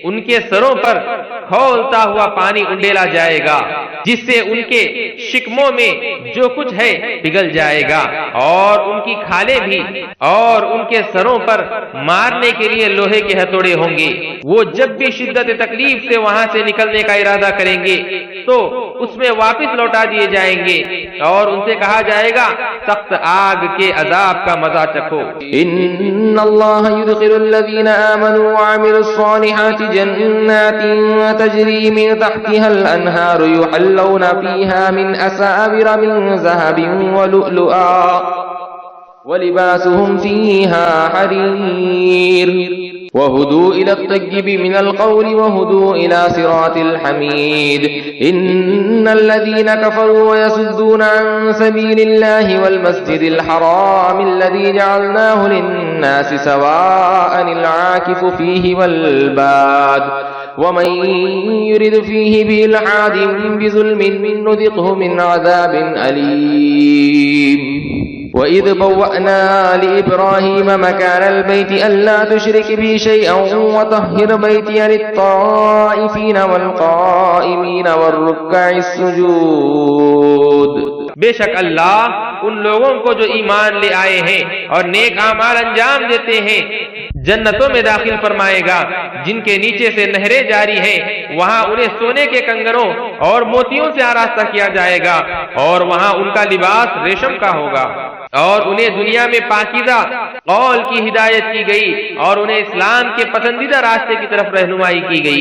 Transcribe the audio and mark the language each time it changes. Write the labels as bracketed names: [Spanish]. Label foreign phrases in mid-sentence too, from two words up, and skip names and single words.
[Urdu] ان کے سروں پر کھولتا ہوا پانی انڈیلا جائے گا جس سے ان کے شکموں میں جو کچھ ہے پگھل جائے گا، اور ان کی کھالیں بھی، اور ان کے سروں پر مارنے کے لیے لوہے کے ہتھوڑے ہوں گے. وہ جب بھی شدت تکلیف سے وہاں سے نکلنے کا ارادہ کریں گے تو اس میں واپس لوٹا دیے جائیں گے اور ان سے کہا جائے گا سخت آگ کے عذاب کا مزا چکھو. [Arabic] إن الله يدخل الذين آمنوا وعملوا الصالحات جنات تجري من تحتها الأنهار يحلون فيها من أساور من ذهب ولؤلؤا ولباسهم فيها حرير وهدوا إلى الطيب من القول وهدوا إلى صراط الحميد. إن الذين كفروا ويصدون عن سبيل الله والمسجد الحرام الذي جعلناه للناس سواء العاكف فيه والباد ومن يرد فيه بإلحاد بظلم نذقه من عذاب أليم. وإذ بوأنا لإبراهيم مكان البيت ألا تشرك بي شيئا وطهر بيتي للطائفين والقائمين والركع السجود. [Urdu] بیشک اللہ ان لوگوں کو جو ایمان لے آئے ہیں اور نیک اعمال انجام دیتے ہیں جنتوں میں داخل فرمائے گا جن کے نیچے سے نہریں جاری ہیں. وہاں انہیں سونے کے کنگنوں اور موتیوں سے آراستہ کیا جائے گا اور وہاں ان کا لباس ریشم کا ہوگا، اور انہیں دنیا میں پاکیزہ قول کی ہدایت کی گئی اور انہیں اسلام کے پسندیدہ راستے کی طرف رہنمائی کی گئی.